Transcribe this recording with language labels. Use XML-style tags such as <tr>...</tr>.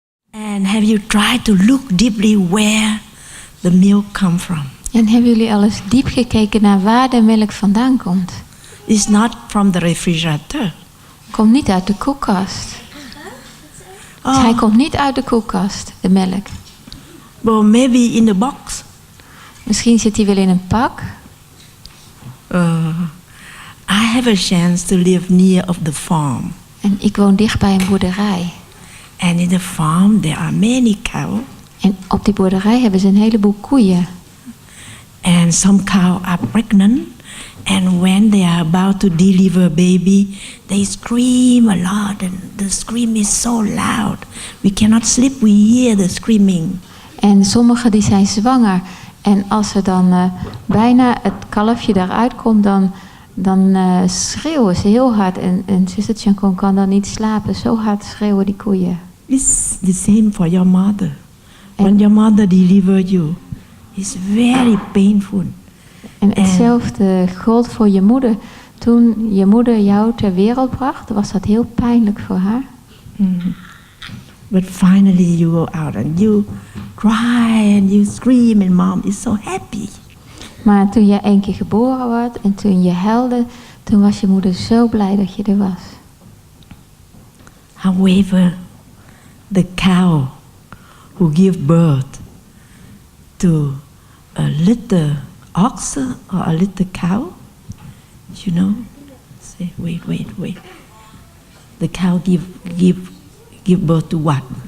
<en>And have you tried to look deeply where the milk comes from?</en> <nl>En hebben jullie al eens diep gekeken naar waar de melk vandaan komt?</nl> <en>It's not from the refrigerator.</en> <nl>Komt niet uit de koelkast. Dus hij komt niet uit de koelkast, de melk.</nl> <en>But maybe in the box.</en> <nl>Misschien zit hij wel in een pak.</nl> <en>I have a chance to live near of the farm.</en> <nl>En ik woon dicht bij een boerderij.</nl> <en>And in the farm there are many cows.</en> <nl>En op die boerderij hebben ze een heleboel koeien.</nl> <en>And some cows are pregnant. And when they are about to deliver a baby, they scream a lot. And the scream is so loud. We cannot sleep, we hear the screaming.</en> <nl>En sommigen die zijn zwanger. En als er dan bijna het kalfje daaruit komt, dan schreeuwen ze heel hard. En zuster Chân Không kan dan niet slapen. Zo hard schreeuwen die koeien.</nl> <en>It's the same for your mother. When your mother delivered you, it's very painful.</en> <nl>En hetzelfde gold voor je moeder. Toen je moeder jou ter wereld bracht, was dat heel pijnlijk voor haar. Mm-hmm.</nl> <en>But finally you go out and you cry and you scream and mom is so happy.</en> <nl>Maar toen jij 1 keer geboren werd en toen je huilde, toen was je moeder zo blij dat je er was.</nl> <en>However, the cow who give birth to a little ox or a little cow, you know, say wait. The cow give birth to what?</en>